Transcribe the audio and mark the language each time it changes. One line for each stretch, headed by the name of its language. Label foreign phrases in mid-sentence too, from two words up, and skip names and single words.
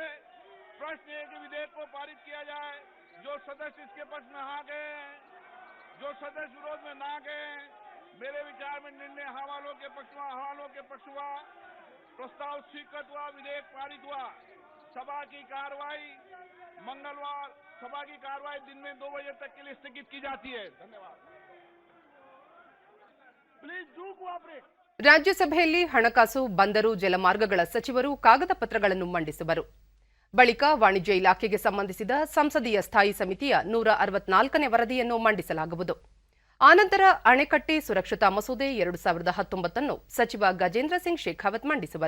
Hindi: प्रश्न है कि विधेयक को पारित किया जाए। जो सदस्य इसके पक्ष में हाँ गए, जो सदस्य विरोध में ना गए, मेरे विचार में निर्णय हाँ वालों के पक्ष में, हाँ वालों के पक्ष हुआ। प्रस्ताव स्वीकृत हुआ, विधेयक पारित हुआ। सभा की कार्रवाई मंगलवार, सभा की कार्रवाई दिन में 2 बजे तक के लिए स्थगित की जाती है। धन्यवाद।
English: please do cooperate.
Kannada: ರಾಜ್ಯಸಭೆಯಲ್ಲಿ ಹಣಕಾಸು, ಬಂದರು, ಜಲಮಾರ್ಗಗಳ ಸಚಿವರು ಕಾಗದ ಪತ್ರಗಳನ್ನು ಮಂಡಿಸುವರು. ಬಳಿಕ ವಾಣಿಜ್ಯ ಇಲಾಖೆಗೆ ಸಂಬಂಧಿಸಿದ ಸಂಸದೀಯ ಸ್ಥಾಯಿ ಸಮಿತಿಯ 164ನೇ ವರದಿಯನ್ನು ಮಂಡಿಸಲಾಗುವುದು. ಆನಂತರ ಅಣೆಕಟ್ಟೆ ಸುರಕ್ಷತಾ ಮಸೂದೆ 2019 ಸಚಿವ ಗಜೇಂದ್ರ ಸಿಂಗ್ ಶೇಖಾವತ್ ಮಂಡಿಸುವರು.